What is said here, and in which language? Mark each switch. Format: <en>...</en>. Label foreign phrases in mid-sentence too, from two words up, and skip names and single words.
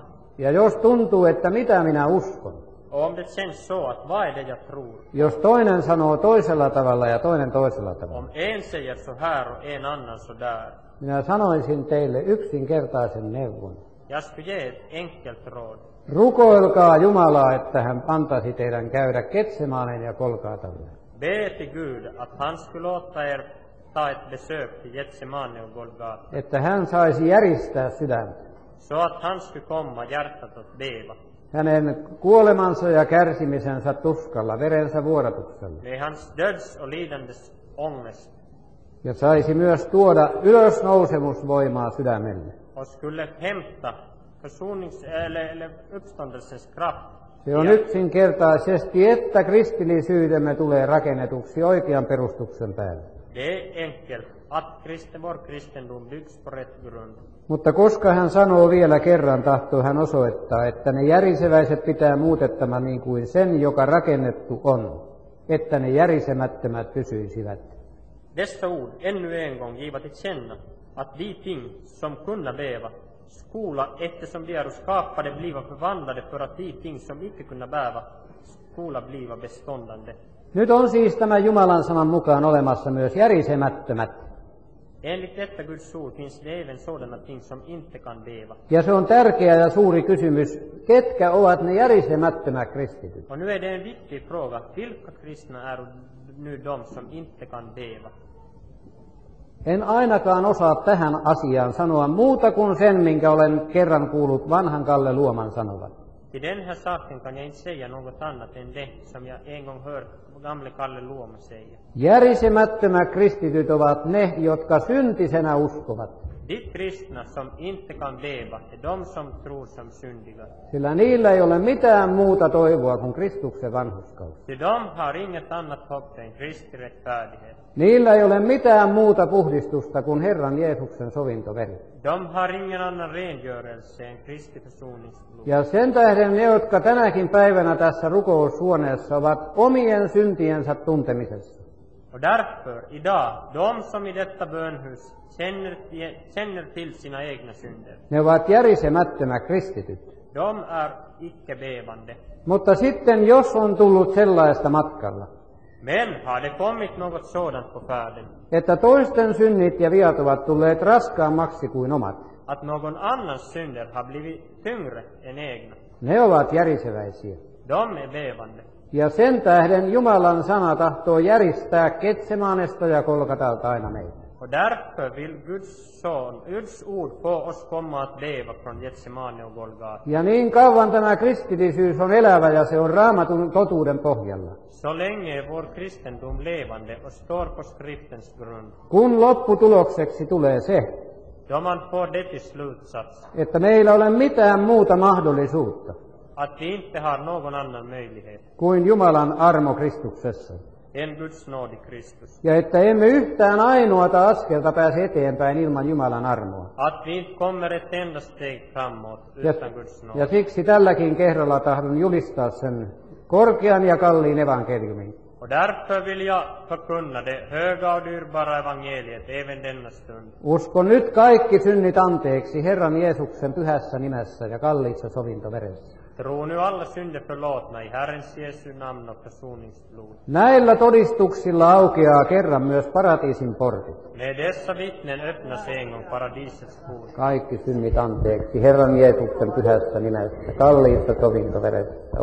<fi>ja jos tuntuu, että mitä minä uskon,</fi> <sv>och om det känns så att vad är det jag tror,</sv> <fi>jos toinen sanoo toisella tavalla ja toinen toisella tavalla,</fi> <sv>om en säger så här och en annan så där,</sv> <fi>minä sanoisin teille yksinkertaisen neuvon.</fi> <sv>jag skulle ge ett enkelt råd.</sv> <fi>Rukoilkaa Jumalaa, että hän antaisi teidän käydä Getsemaneen ja Golgatalle.</fi> <sv>Be till Gud att han skulle låta er ta ett besök till Getsemane och Golgata,</sv> <fi>että hän saisi järistää sydäntä.</fi> <sv>så att han skulle komma hjärtat att beva.</sv> <fi>Hänen kuolemansa ja kärsimisensä tuskalla, verensä vuodatuksella.</fi> <sv>Med hans döds och lidandes ångest,</sv> <fi>Ja saisi myös tuoda ylösnousemusvoimaa sydämelle.</fi> <sv>och skulle hämta eller uppståndelsens kraft.</sv> <fi>Se on yksinkertaisesti, että kristillisyydemme tulee rakennetuksi oikean perustuksen päälle.</fi> <sv>Det är enkelt att vår kristendom byggs på rätt grund.</sv> <fi>Mutta koska hän sanoo vielä kerran, tahtoo hän osoittaa, että ne järiseväiset pitää muutettama niin kuin sen, joka rakennettu on, että ne järisemättömät pysyisivät.</fi> <sv>Dessa ord ännu en gång giva till känna att de ting som kunna bäva skola eftersom de är skapade bliva förvandlade för att de ting som icke kunna bäva skola bliva beståndande.</sv> <fi>Nyt on siis tämän Jumalan sanan mukaan olemassa myös järisemättömät.</fi> <sv>Enligt detta Guds ord finns det även sådana ting som inte kan bäva.</sv> <fi>Ja se on tärkeä ja suuri kysymys, ketkä ovat ne järisemättömät kristityt?</fi> <sv>Och nu är det en viktig fråga, vilka kristna är nu de som inte kan bäva?</sv> <fi>En ainakaan osaa tähän asiaan sanoa muuta kuin sen, minkä olen kerran kuullut vanhan Kalle Luoman sanovan.</fi> <sv>Till den här saken kan jag inte säga något annat än det som jag en gång hört gamle Kalle Luoma säga.</sv> <fi>Järisemättömät kristityt ovat ne, jotka syntisenä uskovat.</fi> <sv>De kristna som inte kan bäva är de som tror som syndiga.</sv> <fi>Sillä niillä ei ole mitään muuta toivoa kuin Kristuksen vanhurskaus.</fi> <sv>Till de har inget annat hopp än Kristi rättfärdighet.</sv> <fi>Niillä ei ole mitään muuta puhdistusta kuin Herran Jeesuksen sovintoveri.</fi> <sv>De har ingen annan rengörelse än Kristi försoningsblod.</sv> <fi>Ja sen tähden ne, jotka tänäkin päivänä tässä rukoushuoneessa ovat omien syntiensä tuntemisessa.</fi> <sv>Och därför, idag, de som i detta bönhus känner till sina egna synder,</sv> <fi>Ne ovat järisemättömät kristityt.</fi> <sv>de är icke bävande.</sv> <fi>Mutta sitten jos on tullut sellaista matkalla,</fi> <sv>Men har det kommit något sådant på färden,</sv> <fi>että toisten synnit ja viat ovat tulleet raskaammaksi kuin omat,</fi> <sv>att någon annans synder har blivit tyngre än egna,</sv> <fi>ne ovat järiseväisiä.</fi> <sv>de är bävande.</sv> <fi>Ja sen tähden Jumalan sana tahtoo järistää Getsemanesta ja Golgatalta aina meitä.</fi> <sv>Och därför vill Guds ord få oss komma att bäva från Getsemane och Golgata.</sv> <fi>Ja niin kauan tämä kristillisyys on elävä ja se on Raamatun totuuden pohjalla.</fi> <sv>Så länge är vår kristendom levande och står på skriftens grund.</sv> <fi>Kun lopputulokseksi tulee se,</fi> <sv>Då man får det till slutsats</sv> <fi>että meillä ei ole mitään muuta mahdollisuutta</fi> <sv>att vi inte har någon annan möjlighet</sv> <fi>kuin Jumalan armo Kristuksessa.</fi> <sv>än Guds nåd i Kristus.</sv> <fi>Ja että emme yhtään ainoata askelta pääse eteenpäin ilman Jumalan armoa.</fi> <sv>Att vi inte kommer ett enda steg framåt utan Guds nåd.</sv> <fi>Ja siksi tälläkin kerralla tahdon julistaa sen korkean ja kalliin evankeliumin.</fi> <sv>Och därför vill jag förkunna det höga och dyrbara evangeliet även denna stund.</sv> <fi>Uskon nyt kaikki synnit anteeksi Herran Jeesuksen pyhässä nimessä ja kalliissa sovintoveressä.</fi> <sv>Tro nu alla synder förlåtna i Herrens Jesu namn och försoningsblod.</sv> <fi>Näillä todistuksilla aukeaa kerran myös paratiisin portit.</fi> <sv>Med dessa vittnen öppnas en gång paradisets port.</sv> <fi>Kaikki synnit anteeksi Herran Jeesuksen pyhässä nimessä, kalliissa sovintoveressä.</fi>